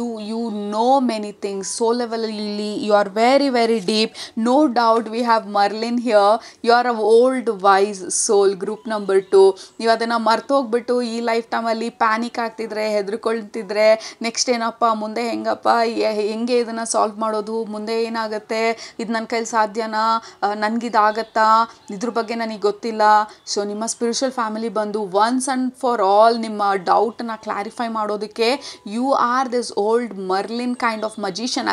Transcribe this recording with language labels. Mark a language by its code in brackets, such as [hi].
[en] You know many things. Soul ಲೆವೆಲಲ್ಲಿ you are very very deep. No doubt we have Merlin here. You are an old wise soul, group number 2. [kn] ನೀವು ಅದನ್ನು ಮರ್ತೋಗ್ಬಿಟ್ಟು ಈ life ಟೈಮಲ್ಲಿ panic ಆಗ್ತಿದ್ರೆ, ಹೆದರ್ಕೊಳ್ತಿದ್ರೆ, next ಏನಪ್ಪ ಮುಂದೆ, ಹೆಂಗೆ ಇದನ್ನು ಸಾಲ್ವ್ ಮಾಡೋದು, ಮುಂದೆ ಏನಾಗುತ್ತೆ, ಇದು ನನ್ನ ಕೈಲಿ ಸಾಧ್ಯನಾ, ನನಗಿದಾಗತ್ತಾ, ಇದ್ರ ಬಗ್ಗೆ ನನಗೆ ಗೊತ್ತಿಲ್ಲ. ಸೊ ನಿಮ್ಮ ಸ್ಪಿರಿಚುವಲ್ ಫ್ಯಾಮಿಲಿ ಬಂದು ಒನ್ಸ್ ಆ್ಯಂಡ್ ಫಾರ್ ಆಲ್ ನಿಮ್ಮ ಡೌಟನ್ನ ಕ್ಲಾರಿಫೈ ಮಾಡೋದಕ್ಕೆ [en] You are this old Merlin kind of magician.